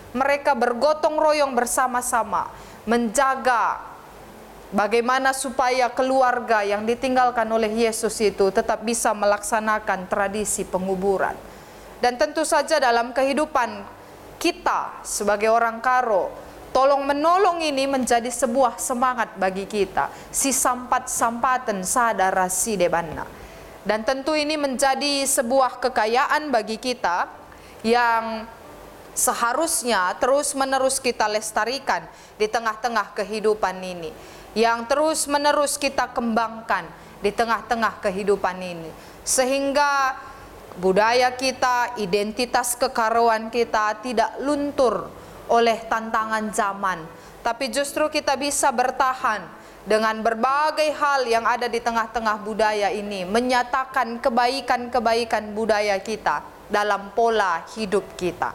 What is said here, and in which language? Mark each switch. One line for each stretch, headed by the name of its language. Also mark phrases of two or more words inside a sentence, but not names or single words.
Indonesian: Mereka bergotong royong bersama-sama menjaga Bagaimana supaya keluarga yang ditinggalkan oleh Yesus itu tetap bisa melaksanakan tradisi penguburan. Dan tentu saja dalam kehidupan kita sebagai orang Karo, tolong menolong ini menjadi sebuah semangat bagi kita.
Batak Karo: Si sampat sampaten sadara si debanna.
Indonesian: Dan tentu ini menjadi sebuah kekayaan bagi kita yang seharusnya terus-menerus kita lestarikan di tengah-tengah kehidupan ini, yang terus-menerus kita kembangkan di tengah-tengah kehidupan ini, sehingga budaya kita, identitas kekaroan kita tidak luntur oleh tantangan zaman, tapi justru kita bisa bertahan dengan berbagai hal yang ada di tengah-tengah budaya ini, menyatakan kebaikan-kebaikan budaya kita dalam pola hidup kita.